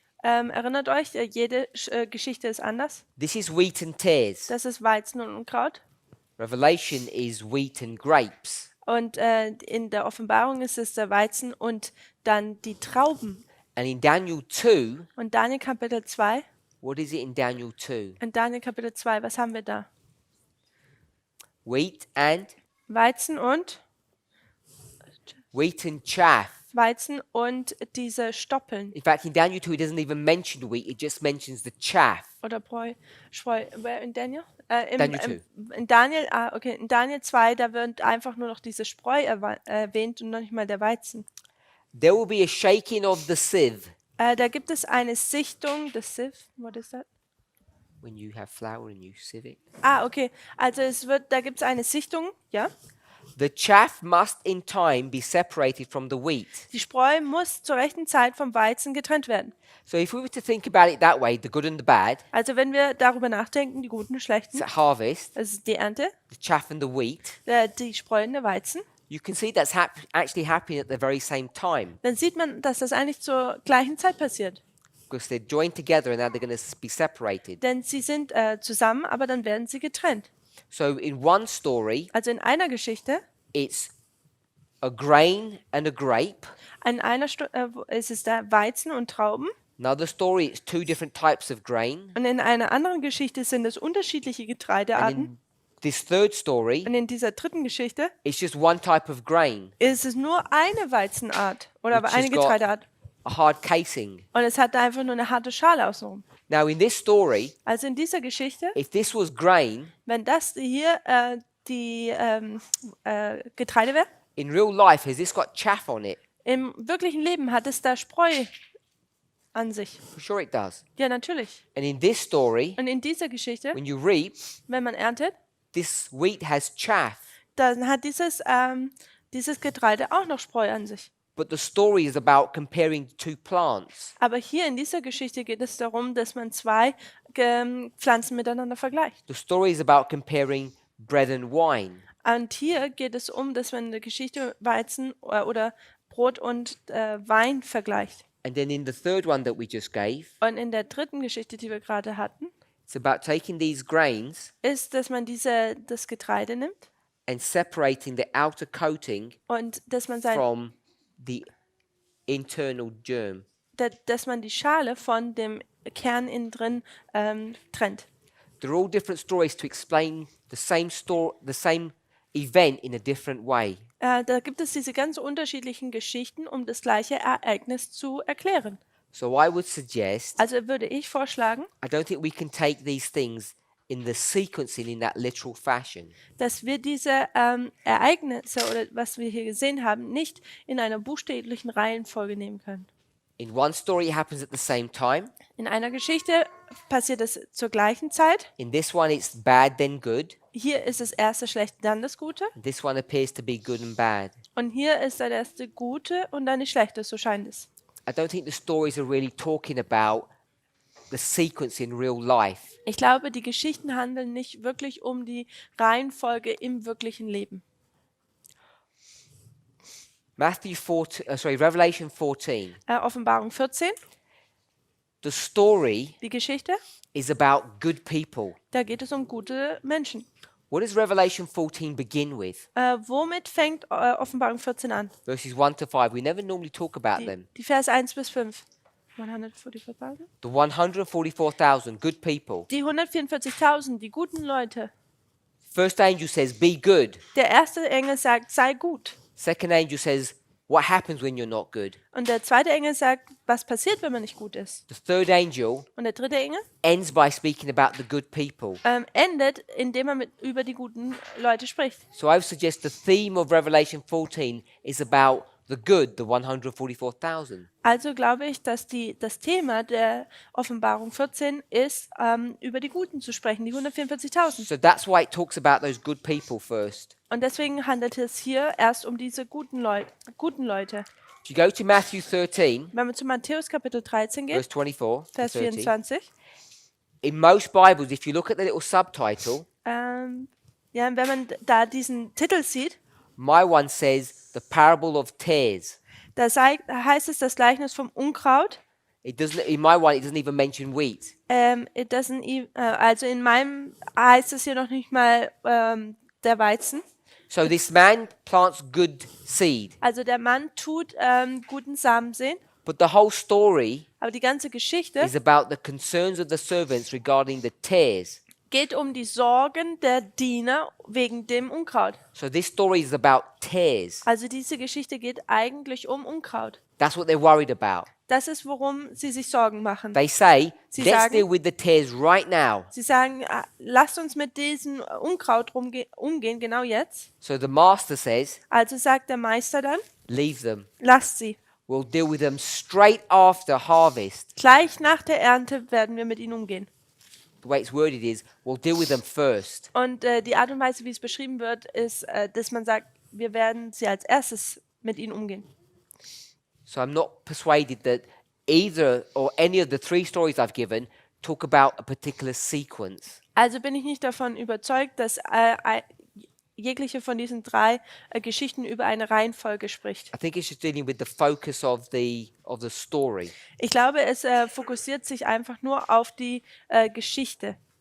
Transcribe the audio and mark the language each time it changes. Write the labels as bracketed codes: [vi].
[de] Erinnert euch, jede Geschichte ist anders. [en] This is wheat and tares. [de] Das ist Weizen und Unkraut. [en] Revelation is wheat and grapes. [de] Und in der Offenbarung ist es der Weizen und dann die Trauben. [en] And in Daniel 2, [de] Und Daniel Kapitel 2, [en] what is it in Daniel 2? [de] in Daniel Kapitel 2, was haben wir da? [en] Wheat and [de] Weizen und [en] chaff. [de] Weizen und diese Stoppeln [en] In fact, in Daniel 2, it doesn't even mention wheat, it just mentions the chaff. [de] oder Spreu. [en] Where in Daniel? Daniel [de] In Daniel, okay, in Daniel 2, da wird einfach nur noch diese Spreu erwähnt und noch nicht mal der Weizen. [en] There will be a shaking of the sieve. [de] Da gibt es eine Sichtung, [en] the sieve, what is that? When you have flour and you sieve it. [de] Okay, also da gibt es eine Sichtung, ja. [en] The chaff must in time be separated from the wheat. [de] Die Spreu muss zur rechten Zeit vom Weizen getrennt werden. [en] So if we were to think about it that way, the good and the bad, [de] Also wenn wir darüber nachdenken, die guten, schlechten, [en] it's a harvest, [de] das ist die Ernte, [en] the chaff and the wheat, [de] die Spreu und der Weizen, [en] you can see that's actually happening at the very same time [de] dann sieht man, dass das eigentlich zur gleichen Zeit passiert. [en] because they're joined together and now they're going to be separated. [de] Denn sie sind zusammen, aber dann werden sie getrennt. [en] So in one story, [de] Also in einer Geschichte [en] it's a grain and a grape. [de] In einer ist es da Weizen und Trauben. [en] Another story, it's two different types of grain. [de] Und in einer anderen Geschichte sind es unterschiedliche [en] And [de] Getreidearten. [en] in this third story, [de] Und in dieser dritten Geschichte [en] it's just one type of grain, [de] ist es nur eine Weizenart oder [en] which [de] eine [en] has got [de] Getreideart. [en] a hard casing. [de] Und es hat einfach nur eine harte Schale außenrum. [en] Now, in this story, [de] Also in dieser Geschichte, [en] if this was grain, [de] wenn das hier die Getreide wäre, [en] in real life, has this got chaff on it? [de] im wirklichen Leben hat es da Spreu an sich. [en] For sure it does. [de] Ja, natürlich. [en] And in this story, [de] Und in dieser Geschichte, [en] when you reap, [de] wenn man erntet, [en] this wheat has chaff. [de] dann hat dieses Getreide auch noch Spreu an sich. [en] But the story is about comparing two plants. [de] Aber hier in dieser Geschichte geht es darum, dass man zwei Pflanzen miteinander vergleicht. [en] The story is about comparing bread and wine. [de] Und hier geht es um, dass man in der Geschichte Weizen oder Brot und Wein vergleicht. [en] And then in the third one that we just gave, [de] Und in der dritten Geschichte, die wir gerade hatten, [en] it's about taking these grains [de] ist, dass man das Getreide nimmt [en] and separating the outer coating [de] und dass man, [en] from the internal germ. [de] dass man die Schale von dem Kern innen drin trennt. [en] They're all different stories to explain the same event in a different way. [de] Da gibt es diese ganz unterschiedlichen Geschichten, um das gleiche Ereignis zu erklären. [en] So I would suggest, [de] Also würde ich vorschlagen, [en] I don't think we can take these things in the sequencing in that literal fashion. [de] dass wir diese Ereignisse oder was wir hier gesehen haben, nicht in einer buchstäblichen Reihenfolge nehmen können. [en] In one story, it happens at the same time. [de] In einer Geschichte passiert es zur gleichen Zeit. [en] In this one, it's bad, then good. [de] Hier ist das erste schlecht, dann das Gute. [en] And this one appears to be good and bad. [de] Und hier ist das erste Gute und dann die Schlechte, so scheint es. [en] I don't think the stories are really talking about the sequence in real life. [de] Ich glaube, die Geschichten handeln nicht wirklich um die Reihenfolge im wirklichen Leben. [en] Revelation 14. [de] Offenbarung 14, [en] The story [de] die Geschichte, [en] is about good people. [de] da geht es um gute Menschen. [en] What does Revelation 14 begin with? [de] Womit fängt Offenbarung 14 an? [en] Verses 1 to 5. We never normally talk about them. [de] Die Vers 1 bis 5. 144.000? [en] The 144,000 good people. [de] Die 144.000, die guten Leute. [en] First angel says, be good. [de] Der erste Engel sagt, sei gut. [en] Second angel says, what happens when you're not good? [de] Und der zweite Engel sagt, was passiert, wenn man nicht gut ist. [en] The third angel [de] Und der dritte Engel [en] ends by speaking about the good people. [de] endet, indem er über die guten Leute spricht. [en] So I would suggest the theme of Revelation 14 is about the good, the 144,000. [de] Also glaube ich, dass das Thema der Offenbarung 14 ist, über die Guten zu sprechen, die 144.000. [en] So that's why it talks about those good people first. [de] Und deswegen handelt es hier erst um diese guten Leute. [en] If you go to Matthew 13, [de] Wenn wir zu Matthäus Kapitel 13 gehen, [en] verse 24 [de] Vers [en] to 30, [de] 24, [en] in most Bibles, if you look at the little subtitle, [de] ja, wenn man da diesen Titel sieht, [en] my one says the parable of tares. [de] da heißt es das Gleichnis vom Unkraut. [en] In my one, it doesn't even mention wheat. [de] Also in meinem heißt es hier noch nicht mal der Weizen. [en] So this man plants good seed, [de] Also der Mann tut guten Samen sehen, [en] but the whole story [de] aber die ganze Geschichte [en] is about the concerns of the servants regarding the tares. [de] geht um die Sorgen der Diener wegen dem Unkraut. [en] So this story is about tares. [de] Also diese Geschichte geht eigentlich um Unkraut. [en] That's what they're worried about. [de] Das ist, worum sie sich Sorgen machen. [en] They say, [de] Sie [en] let's [de] sagen- [en] deal with the tares right now. [de] Sie sagen, lasst uns mit diesem Unkraut umgehen, genau jetzt. [en] So the master says, [de] Also sagt der Meister dann, [en] leave them. [de] lasst sie. [en] We'll deal with them straight after harvest. [de] Gleich nach der Ernte werden wir mit ihnen umgehen. [en] The way it's worded is, we'll deal with them first. [de] Und die Art und Weise, wie es beschrieben wird, ist, dass man sagt, wir werden sie als erstes mit ihnen umgehen. [en] So I'm not persuaded that either or any of the three stories I've given talk about a particular sequence. [de] Also bin ich nicht davon überzeugt, dass jegliche von diesen drei Geschichten über eine Reihenfolge spricht. [en] I think it's just dealing with the focus of the story. [de] Ich glaube, es fokussiert sich einfach nur auf die Geschichte.